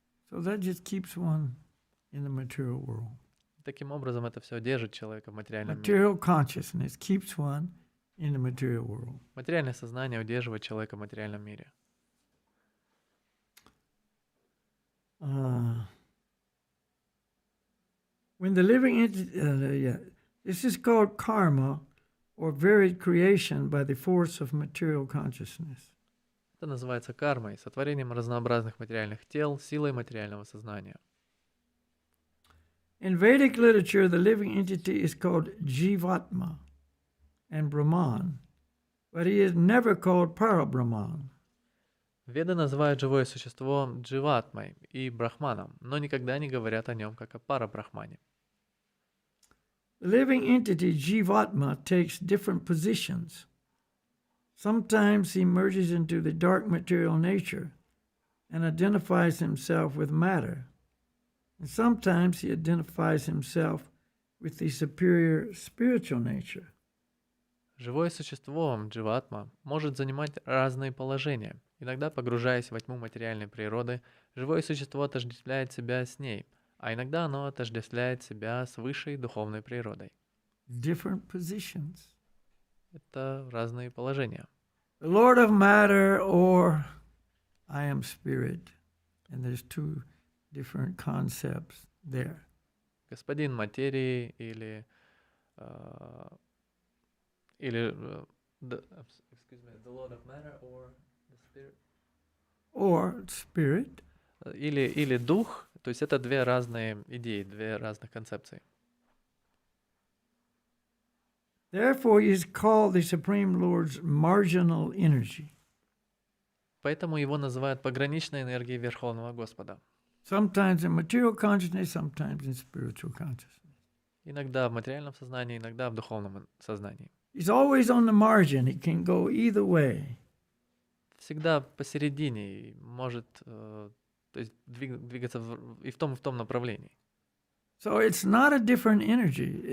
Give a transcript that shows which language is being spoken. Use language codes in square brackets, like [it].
[en] So that just keeps one in the material world. [ru] Таким образом, это все держит человека в материальном мире. [en] Material consciousness keeps one in the material world. [ru] Материальное сознание удерживает человека в материальном мире. [en] When the living entity, this is called karma, or varied creation by the force of material consciousness. [ru] Это называется кармой, сотворением разнообразных материальных тел силой материального сознания. [en] In Vedic literature, the living entity is called Jivatma and Brahman, but he is never called Parabrahman. [ru] Веды называют живое существо дживатмой и брахманом, но никогда не говорят о нем как о парабрахмане. [en] The living entity Jivatma takes different positions. Sometimes he merges into the dark material nature and identifies himself with matter. And sometimes he identifies himself with the superior spiritual nature. [ru] Живое существо, дживатма, может занимать разные положения. Иногда, погружаясь во тьму материальной природы, живое существо отождествляет себя с ней, а иногда оно отождествляет себя с высшей духовной природой. [en] Different positions. [ru] Это разные положения. [en] The Lord of matter, or I am spirit. And there's two different concepts there. [ru] Господин материи или [en] the Lord of matter or the spirit. Or spirit. [ru] Или дух, то есть это две разные идеи, две разных концепции. [en] Therefore, he is called the Supreme Lord's marginal energy. [ru] Поэтому его называют пограничной энергией Верховного Господа. [en] Sometimes in material consciousness, sometimes in spiritual consciousness. [ru] Иногда в материальном сознании, иногда в духовном сознании. [en] He's always on the margin. He can go either way. [ru] Всегда посередине и может то есть двигаться и в том направлении. [en] So it's not a different energy.